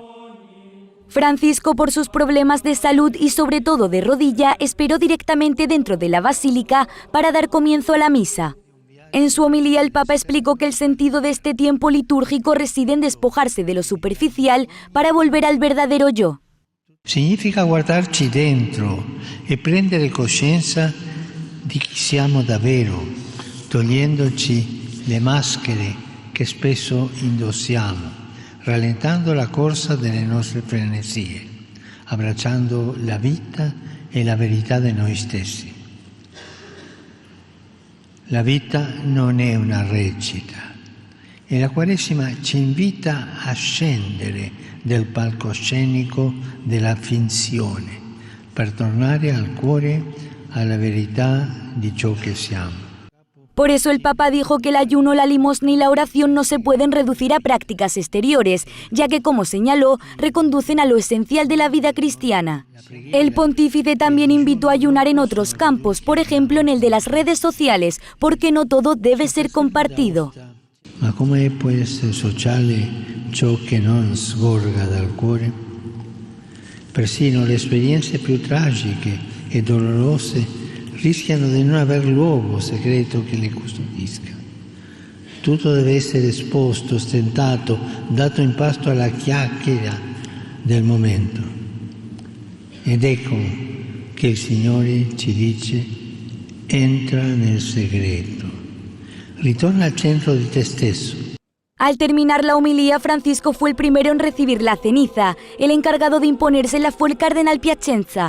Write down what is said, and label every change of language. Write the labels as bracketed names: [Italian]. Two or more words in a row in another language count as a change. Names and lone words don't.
[Spanish] Francisco, por sus problemas de salud y sobre todo de rodilla, esperó directamente dentro de la basílica para dar comienzo a la misa. En su homilía, el Papa explicó que el sentido de este tiempo litúrgico reside en despojarse de lo superficial para volver al verdadero yo. [Italian] Significa guardarci dentro e prendere coscienza di chi siamo davvero, togliendoci le maschere che spesso indossiamo, rallentando la corsa delle nostre frenesie, abbracciando la vita e la verità di noi stessi. La vita non è una recita e la Quaresima ci invita a scendere del palcoscenico della finzione per tornare al cuore, alla verità di ciò che siamo. [Spanish] Por eso el Papa dijo que el ayuno, la limosna y la oración no se pueden reducir a prácticas exteriores, ya que, como señaló, reconducen a lo esencial de la vida cristiana. El pontífice también invitó a ayunar en otros campos, por ejemplo en el de las redes sociales, porque no todo debe ser compartido. [Italian] Ma come può essere sociale ciò che non sgorga dal cuore? Persino le esperienze più tragiche e dolorose rischiano di non aver luogo segreto che le custodisca. Tutto deve essere esposto, ostentato, dato in pasto alla chiacchiera del momento. Ed ecco che il Signore ci dice: entra nel segreto, ritorna al centro di te stesso. [Spanish] Al terminar la homilía, Francisco fue el primero en recibir la ceniza. El encargado de imponérsela fue el cardenal Piacenza.